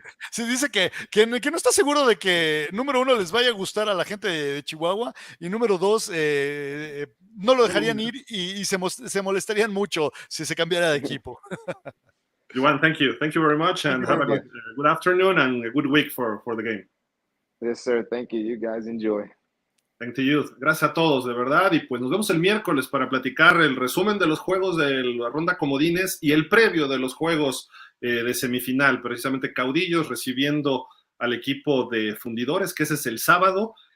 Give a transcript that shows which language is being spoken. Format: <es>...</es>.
<es>Sí, dice que no está seguro de que, número uno, les vaya a gustar a la gente de Chihuahua, y número dos, no lo dejarían ir y se molestarían mucho si se cambiara de equipo.</es> <en>Juwan, thank you. Thank you very much, and have a good afternoon and a good week for the game. Yes, sir. Thank you. You guys enjoy. Thank you.</en> <es>Gracias a todos, de verdad. Y pues nos vemos el miércoles para platicar el resumen de los juegos de la ronda comodines y el previo de los juegos de semifinal. Precisamente Caudillos recibiendo al equipo de Fundidores, que ese es el sábado.</es>